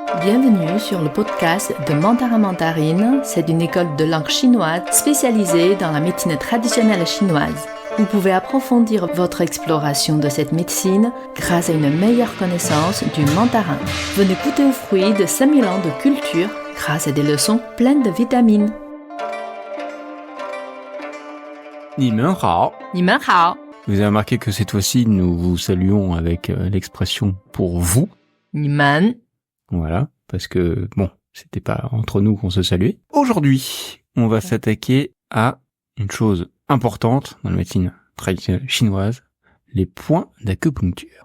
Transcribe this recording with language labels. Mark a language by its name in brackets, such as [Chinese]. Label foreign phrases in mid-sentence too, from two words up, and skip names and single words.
[French] Bienvenue sur le podcast de Mandarin Mandarine. C'est une école de langue chinoise spécialisée dans la médecine traditionnelle chinoise. Vous pouvez approfondir votre exploration de cette médecine grâce à une meilleure connaissance du mandarin. Venez goûter aux fruits de 5000 ans de culture grâce à des leçons pleines de vitamines. [Chinese] 你们好. 你们好. [French] Vous avez remarqué que cette fois-ci, nous vous saluons avec l'expression pour vous. [Chinese] 你们. [French] Voilà, parce que, bon, c'était pas entre nous qu'on se saluait. Aujourd'hui, on va s'attaquer à une chose importante dans la médecine traditionnelle chinoise, les points d'acupuncture.